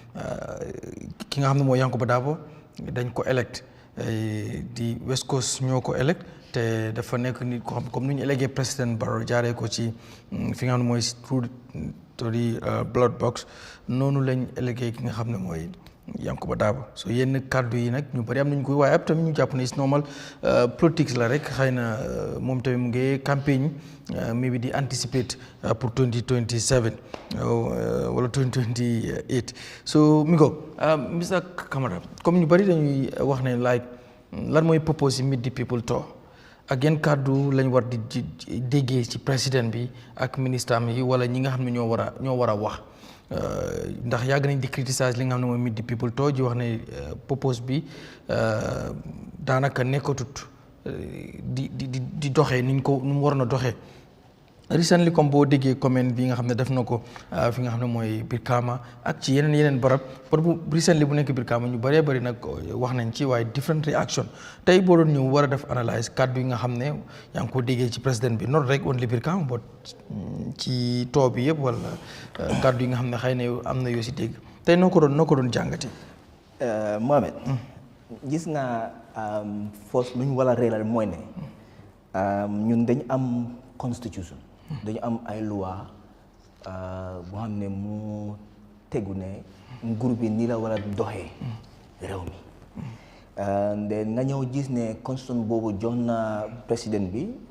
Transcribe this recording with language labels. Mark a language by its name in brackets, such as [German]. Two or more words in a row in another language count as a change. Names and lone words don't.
[Wolof] ki nga xam ne mooy Yankuba Dabo dañ ko elect di West Coast ñoo ko elect te dafa nekk nit ko xam comme ni ñu élégué président Barrow jaaree ko ci fi nga xam ne mooy to di [English] blood box [Wolof] noonu lañ élégué ki nga xam ne mooy Yankuba Dabo so yenn kàddu yi nag ñu bari am nañu koy waaye ab tamit ñu jàpp ne [English] it's normal [Wolof] politique la rek xëy na moom tamit mu ngi campagne maybe di anticipate pour 2027 wala 2028 so mi ko Mr Camara comme ñu bari dañuy wax ne like lan mooy propose [English] meet the people [Wolof] to ak yenn kàddu lañ war di déggee ci président bi ak ministre am yi wala ñi nga xam ne ñoo war a wax ndax yàgg nañ di criticiser li nga xam ne mooy [English] meet the people [Wolof] to ji wax ne propose bi daanaka nekkatut di doxee ni mu waroon a doxee recently comme boo déggee comment bi nga xam ne def na ko fi nga xam ne mooy biir Kama ak ci yeneen barab bu recently bu nekk biir Kama ñu bëree bëri nag wax nañ ci waaye [English] different reaction [Wolof] tey boo doon ñëw war a def analyse kàddu yi nga xam ne yaa ngi ko déggee ci président bi not rek only biir Kama but ci too bi yëpp wala kàddu yi nga xam ne xëy na am na yoo si dégg tey noo ko doon jàngati Mohamed gis nga force lu ñu war a réeral mooy ne ñun dañ am constitution dañu am ay loi boo xam ne mu tegu ne nguur bi nii la war a doxee réew mi nga ñëw gis ne constitution boobu jox na président bi